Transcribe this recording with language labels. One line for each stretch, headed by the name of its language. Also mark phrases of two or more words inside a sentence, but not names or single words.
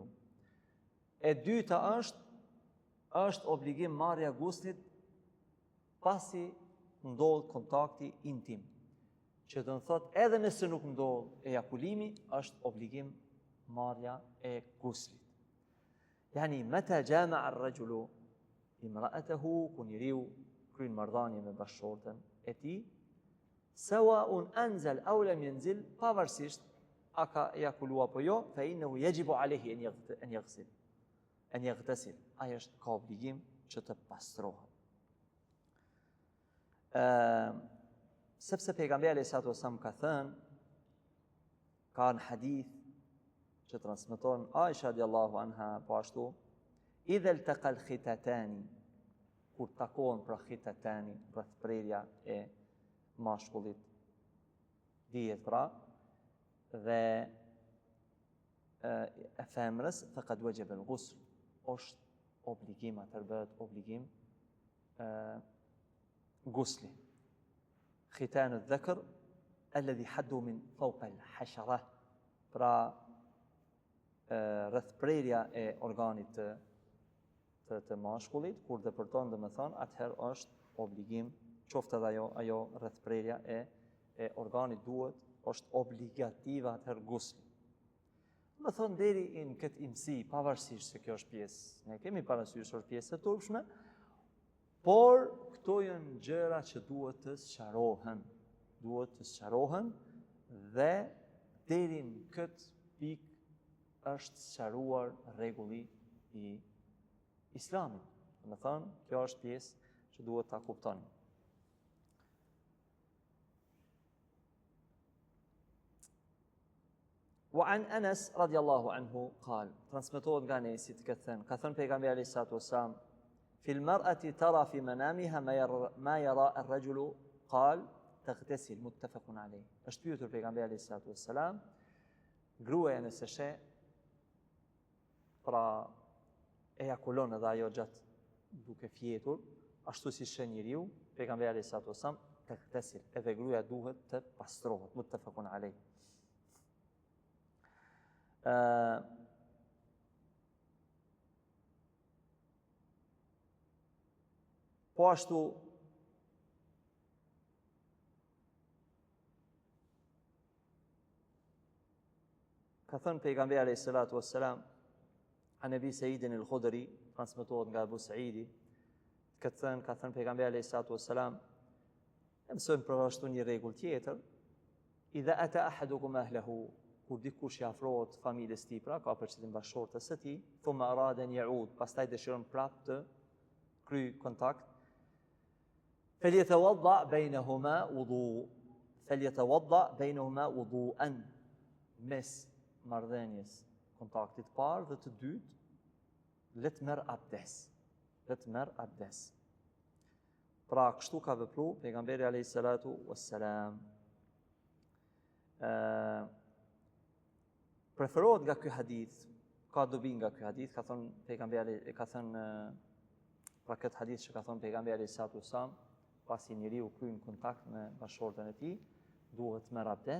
Albanian: E dyta është obligim marrja guslit pasi ndodh kontakti intim. Që të në thot, edhe nëse nuk ndodh ejakulimi, është obligim marrja e guslit.
Arabic: يعني متى جامع الرجل امرأته,
Albanian: ku njeriu kryen marrëdhënie me bashkëshorten e tij,
Arabic: سواء أنزل أو لم ينزل,
Albanian: pavarësisht a ka ejakulu apo jo,
Arabic: فإنه يجب عليه أن يغتسل.
Albanian: Ai është ka obligim që të pastrohet. Sepse pejgamberi
Arabic: صلى الله عليه وسلم
Albanian: ka thënë, ka në hadith që transmeton Aisha
Arabic: رضي الله عنها,
Albanian: po ashtu,
Arabic: إذا التقى الختانان,
Albanian: kur takohen pra khitatani, rreth prerja e mashkullit, dihet pra, dhe e femrës,
Arabic: فقد وجب الغسل,
Albanian: është obligim, atër bëhet obligim gusli.
Arabic: ختان الذكر الذي حده من فوق الحشفة,
Albanian: pra rreth prerja e organit të mashkullit, kur depërton, domethënë, atëherë është obligim, qoftë edhe ajo rreth prerja e organit duhet, është obligative atëherë gusli. Më thonë deri në këtë imësi, pavarësisht se kjo është pjesë, ne kemi parasysh është pjesë e turpshme, por këto janë gjëra që duhet të sqarohen, dhe deri në këtë pikë është sqaruar rregulli i Islamit. Do të thonë, kjo është pjesë që duhet ta kuptoni.
Arabic: وعن أنس رضي الله عنه قال
Albanian: transmetohet nga Anesi ka thënë pejgamberi
Arabic: عليه الصلاة والسلام في المرأة ترى في منامها ما يرى الرجل قال تغتسل متفق عليه.
Albanian: Është pyetur pejgamberi
Arabic: عليه الصلاة والسلام,
Albanian: gruaja nëse sheh pra ejakulon edhe ajo gjatë duke fjetur, ashtu si sheh njeriu, pejgamberi
Arabic: عليه الصلاة والسلام
Albanian: تغتسل, edhe gruaja duhet të pastrohet,
Arabic: متفق عليه.
Albanian: Po ashtu ka thënë pejgamberi
Arabic: عليه الصلاة والسلام عن أبي سعيد الخدري,
Albanian: transmetohet nga Abu Sa'idi, ka thënë pejgamberi
Arabic: عليه الصلاة والسلام,
Albanian: mësojmë për ashtu një rregull tjetër,
Arabic: إذا أتى أحدكم أهله,
Albanian: kur dikush i afrohet familjes tij, pra ka përshtypjen bashkëshortes së tij,
Arabic: ثم أراد أن يعود,
Albanian: pastaj dëshiron prapë të kryej kontakt,
Arabic: فليتوضأ بينهما وضوءا,
Albanian: mes marrëdhënies kontaktit parë dhe të dytë, le të merr abdes. Pra kështu ka vepruar pejgamberi
Arabic: عليه الصلاة والسلام.
Albanian: Preferohet nga ky hadith, ka dobi nga ky hadith, ka thënë pejgamberi, pra këtë hadith që ka thënë pejgamberi
Arabic: عليه الصلاة والسلام,
Albanian: pasi njeriu kryen kontakt me bashkëshorten e tij, duhet të merr abdes.